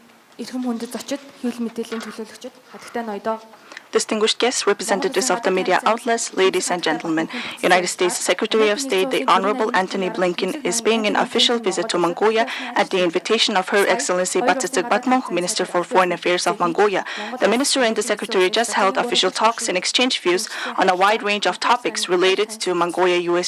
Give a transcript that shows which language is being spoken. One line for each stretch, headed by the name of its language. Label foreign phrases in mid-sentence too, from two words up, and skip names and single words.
Mongolian: эрхэм хүндэт зочид, хэвлэл мэдээллийн төлөөлөгчид, хатагтай ноёдоо.
English: Distinguished guests, representatives of the media outlets, ladies and gentlemen, United States Secretary of State, the Honorable Antony Blinken, is paying an official visit to Mongolia at the invitation of Her Excellency Battsetseg Batmunkh, Minister for Foreign Affairs of Mongolia. The Minister and the Secretary just held official talks and exchanged views on a wide range of topics related to Mongolia-U.S.